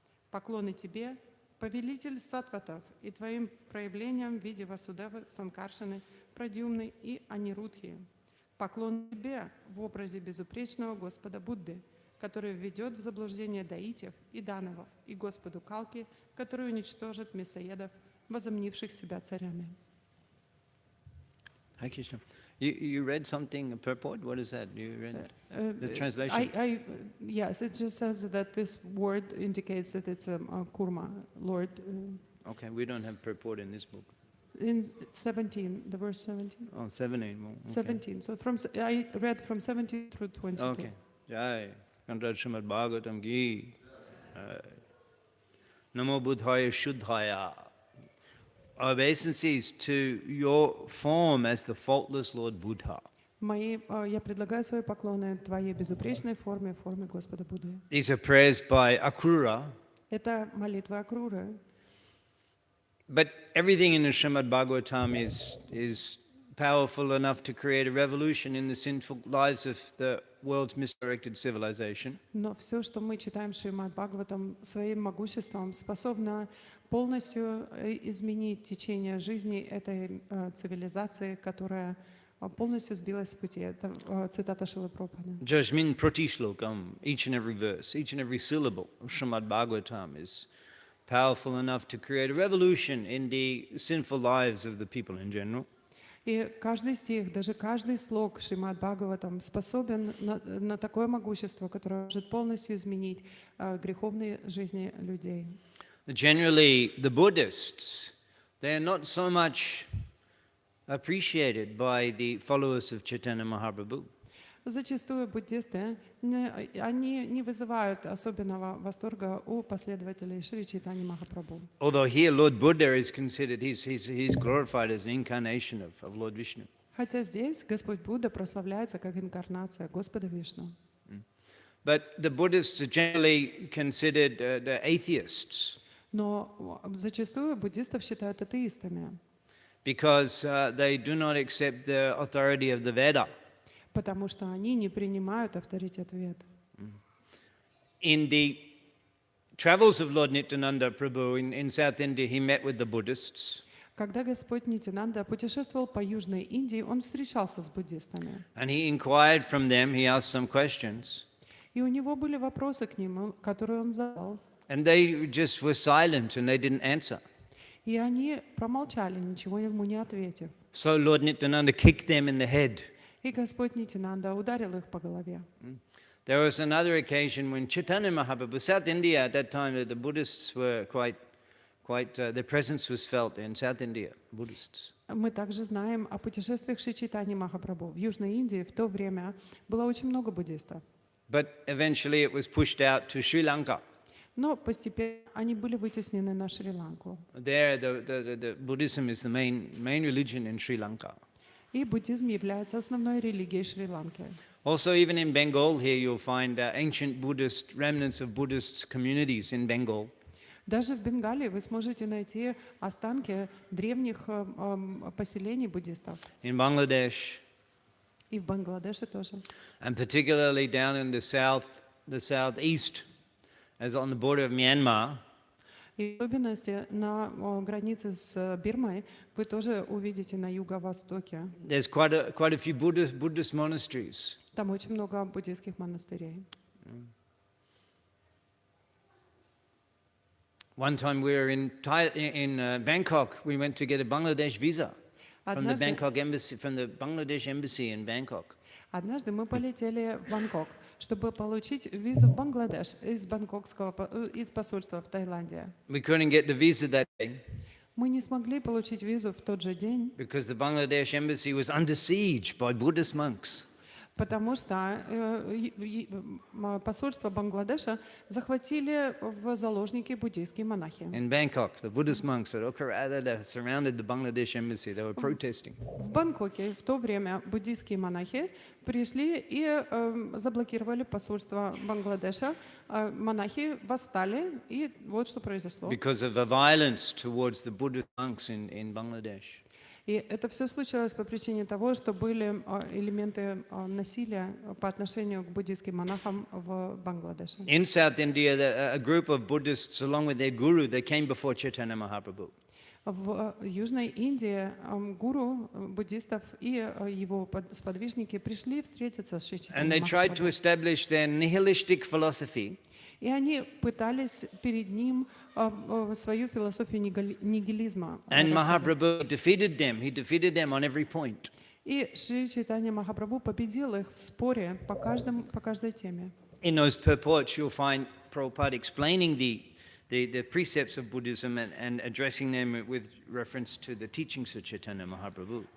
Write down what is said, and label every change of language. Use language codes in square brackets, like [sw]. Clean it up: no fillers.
[ru] Поклоны тебе, повелитель саттватов, и твоим проявлением в виде Васудевы, Санкаршины, Прадьюмны и Анирудхи. Поклон тебе в образе безупречного Господа Будды, который введет в заблуждение даитев и дановов, и Господу Калки, который уничтожит мясоедов, возомнивших себя царями». [en] Hare Krishna. You read something, a purport? What is that? You read the translation? Yes, it just says that this word indicates that it's a kurma, Lord. Okay, we don't have purport in this book. In 17, the verse 17. Oh, 17. Okay. 17. So I read from 17 through 22. Okay. Jai. Conrad Srimad Bhagavatam Gi. [sa] Namo Buddhaya Shuddhaya. [en] obeisances to your form as the faultless Lord Buddha. [ru] Я предлагаю свои поклоны Твоей безупречной форме, форме Господа Будды. [en] These are prayers by Akrura, [ru] Это молитва Акруры. [en] but everything in the Srimad Bhagavatam is powerful enough to create a revolution in the sinful lives of the world's misdirected civilization. [ru] Но все, что мы читаем в Шримад Бхагаватам, своим могуществом способно полностью изменить течение жизни этой цивилизации, которая полностью сбилась с пути. Это цитата Шрилы Прабхупады. [sa] Jasmin Pratishlokam, [en] each and every verse, each and every syllable of Srimad Bhagavatam is powerful enough to create a revolution in the sinful lives of the people in general. [ru] И каждый стих, даже каждый слог Шримад Бхагаватам способен на такое могущество, которое может полностью изменить греховные жизни людей. [en] Generally, the Buddhists, they are not so much appreciated by the followers of Chaitanya Mahaprabhu. [ru] Зачастую буддисты, они не вызывают особенного восторга у последователей Шри Чайтаньи Махапрабху. [en] Although here Lord Buddha is considered, he's glorified as an incarnation of Lord Vishnu. [ru] Хотя здесь Господь Будда прославляется как инкарнация Господа Вишну. [en] But the Buddhists are generally considered the atheists [ru] Но зачастую буддистов считают атеистами, [en] because they do not accept the authority of the Veda. [ru] потому что они не принимают авторитет Вед. [en] In the travels of Lord Nityananda Prabhu in South India, he met with the Buddhists. [ru] Когда Господь Нитянанда путешествовал по Южной Индии, он встречался с буддистами. [en] And he inquired from them, he asked some questions. [ru] И у него были вопросы к ним, которые он задал. [en] And they just were silent and they didn't answer. [ru] И они промолчали, ничего ему не ответив. [en] So Lord Nityananda kicked them in the head. [ru] И Господь Нитянанда ударил их по голове. [en] There was another occasion when Chaitanya Mahaprabhu, South India at that time, the Buddhists were quite their presence was felt in South India, Buddhists. [ru] Мы также знаем о путешествиях Шри Чайтаньи Махапрабху. В Южной Индии в то время было очень много буддистов. [en] But eventually it was pushed out to Sri Lanka. [ru] Но постепенно они были вытеснены на Шри-Ланку. [en] There, the Buddhism is the main religion in Sri Lanka. [ru] И буддизм является основной религией Шри-Ланки. [en] Also, even in Bengal here, you'll find ancient Buddhist remnants of Buddhist communities in Bengal. [ru] Даже в Бенгалии вы сможете найти останки древних поселений буддистов. [en] In Bangladesh, [ru] И в Бангладеше тоже. [en] and particularly down in the southeast, as on the border of Myanmar, [ru] И в особенности на границе с Бирмой вы тоже увидите на юго-востоке. [en] there's quite a few Buddhist monasteries. [ru] Там очень много буддийских монастырей. [en] One time we were in Bangkok. We went to get a Bangladesh visa from the Bangladesh embassy in Bangkok. [ru] Однажды мы полетели в Бангкок, чтобы получить визу в Бангладеш из посольства в Таиланде. [en] We couldn't get the visa that day [ru] Мы не смогли получить визу в тот же день, [en] because the Bangladesh embassy was under siege by Buddhist monks. [ru] потому что посольство Бангладеша захватили в заложники буддийские монахи. [en] In Bangkok, the Buddhist monks surrounded the Bangladesh embassy. They were protesting. [ru] В Бангкоке в то время буддийские монахи пришли и заблокировали посольство Бангладеша. Монахи восстали, и вот что произошло. [en] Because of the violence towards the Buddhist monks in Bangladesh. [ru] И это все случилось по причине того, что были элементы насилия по отношению к буддийским монахам в Бангладеше. [en] In South India, a group of Buddhists, along with their guru, they came before Chaitanya Mahaprabhu. [ru] В Южной Индии гуру буддистов и его сподвижники пришли встретиться с Шри [en] And they [ru] Чайтаньей [en] tried to [ru] Махапрабху. [en] establish their nihilistic philosophy. [ru] И они пытались перед ним свою философию нигилизма [en] And [ru] рассказать. [en] Mahaprabhu defeated them. He defeated them on every point. [ru] И Шри Чайтанья Махапрабху победил их в споре по каждой теме. [en] In those purports, you'll find Prabhupada explaining the precepts of Buddhism and addressing them with reference to the teachings of Chaitanya Mahaprabhu.